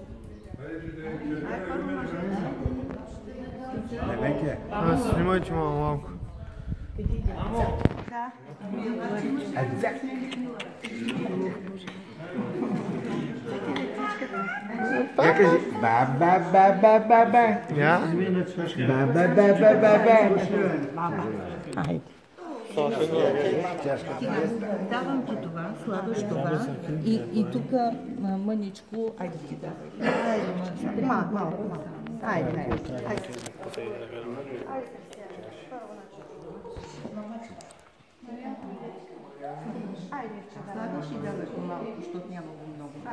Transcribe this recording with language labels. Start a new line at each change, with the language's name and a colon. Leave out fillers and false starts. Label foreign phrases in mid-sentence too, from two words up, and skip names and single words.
Bulgarian: Ай, първо мъжете. Аз снимайте малко. Да. Я кажи ба-ба-ба-ба-ба-ба. Я? Ба-ба-ба-ба-ба-ба. Давам ти това, слагаш това и тук мъничко, айде ти давай. Айде, малко. Айде. Слагаш и даваш малко, защото няма много.